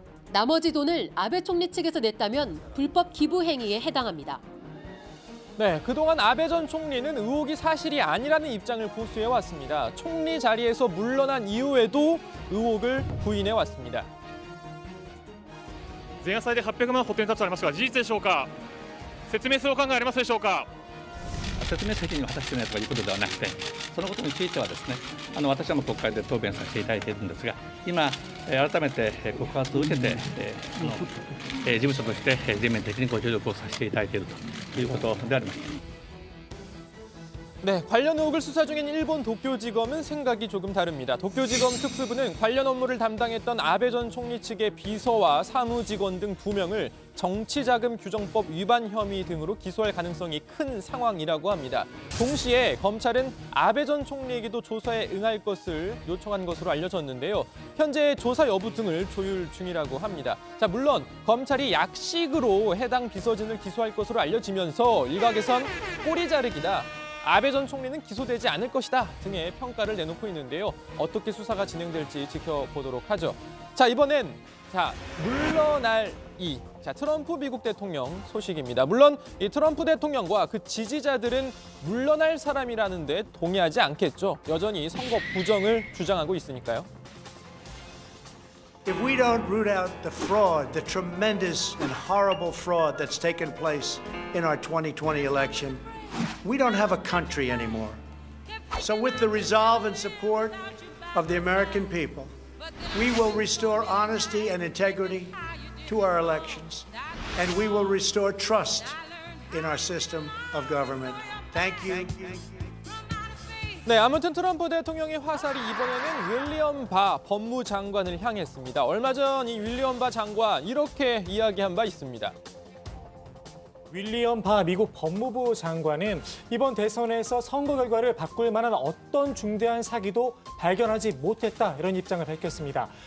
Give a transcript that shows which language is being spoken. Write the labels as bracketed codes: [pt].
[ko] 나머지 돈을 아베 총리 측에서 냈다면 불법 기부 행위에 해당합니다. 네, 그동안 아베 전 총리는 의혹이 사실이 아니라는 입장을 고수해왔습니다. 총리 자리에서 물러난 이후에도 의혹을 부인해왔습니다. [ja] 前夜祭で800万補填立ちありますが、事実でしょうか。説明するお考えありますでしょうか。説明責任を果たしていないということではなくて、そのことについてはですね、私はもう国会で答弁させていただいているんですが、今改めて告発を受けて、事務所として全面的にご協力をさせていただいているということであります。 [ko] 네, 관련 의혹을 수사 중인 일본 도쿄지검은 생각이 조금 다릅니다. 도쿄지검 특수부는 관련 업무를 담당했던 아베 전 총리 측의 비서와 사무직원 등 2명을 정치자금 규정법 위반 혐의 등으로 기소할 가능성이 큰 상황이라고 합니다. 동시에 검찰은 아베 전 총리에게도 조사에 응할 것을 요청한 것으로 알려졌는데요. 현재 조사 여부 등을 조율 중이라고 합니다. 자, 물론 검찰이 약식으로 해당 비서진을 기소할 것으로 알려지면서 일각에선 꼬리 자르기다, 아베 전 총리는 기소되지 않을 것이다 등의 평가를 내놓고 있는데요. 어떻게 수사가 진행될지 지켜보도록 하죠. 자, 이번엔 물러날 트럼프 미국 대통령 소식입니다. 물론 이 트럼프 대통령과 그 지지자들은 물러날 사람이라는 데 동의하지 않겠죠. 여전히 선거 부정을 주장하고 있으니까요. [en] If we don't root out the fraud, the tremendous and horrible fraud that's taken place in our 2020 election, we don't have a country anymore. So with the resolve and support of the American people, we will restore honesty and integrity to our elections, and we will restore trust in our system of government. Thank you. [ko] 네, 아무튼 트럼프 대통령의 화살이 이번에는 윌리엄 바 법무장관을 향했습니다. 얼마 전 이 윌리엄 바 장관 이렇게 이야기한 바 있습니다. 윌리엄 바 미국 법무부 장관은 이번 대선에서 선거 결과를 바꿀 만한 어떤 중대한 사기도 발견하지 못했다, 이런 입장을 밝혔습니다.